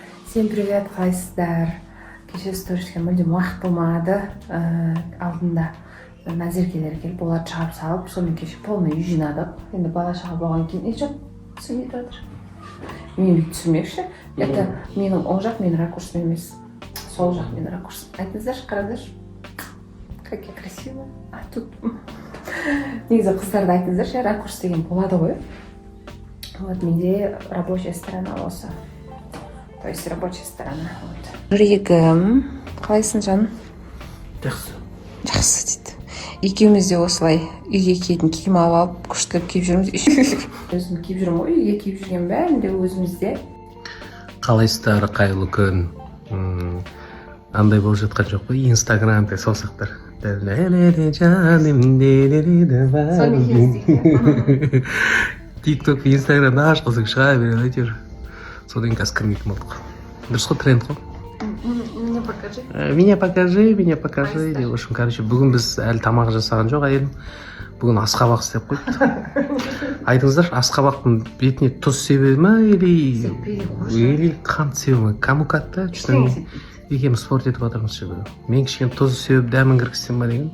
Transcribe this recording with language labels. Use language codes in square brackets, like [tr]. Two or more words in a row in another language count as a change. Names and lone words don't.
[ru] Всем привет, [kk] қалайсыздар? Кеше сториске мүлдем уақыт болмады. Алдында назеркелер келіп, оларды шығарып салып, сонымен кеше полный үй жинадық. Енді бала шаға болған кейін, что түсінбей жатыр. Мен бүйтіп түсірмекші. Это менің оң жақ, менің ракурсым емес. Сол жақ менің ракурсым. Айтыңыздаршы, қараңыздаршы. [ru] Как я красиво. А тут [kk] негізі қыздарды айтыңыздаршы, ракурс деген болады ғой. [ru] Вот менде рабочая сторона осы. То есть рабочая сторона. [kk] Жүрегім, қалайсың жаным? Жақсы. Жақсы дейді. Екеуміз де осылай үйге киетін киім алып, күштіліп киіп жүрміз. Өзім киіп жүрмін ғой, үйге киіп жүрген бәрін де өзімізде. Қалайсыздар, қайырлы күн. Андай болып жатқан жоқ қой, инстаграмда саусақтар. Тикток, инстаграмда ашқызып шыға береді әйтеуір. Содан қазір кірмейтін болдық. Дұрыс қой, тренд қой. [ru] Меня покажи. [kk] Деп үшін, короче, бүгін біз әлі тамақ жасаған жоқ әйелім. Бүгін асқабақ істеп қойды. Айтыңыздаршы, асқабақтың бетіне тұз себеді ма или қант себеді ма? Кому қатты? Екеуміз спорт етіп отырмыз ше. Мен кішкене тұз себіп дәмін кіргізсем ба деген.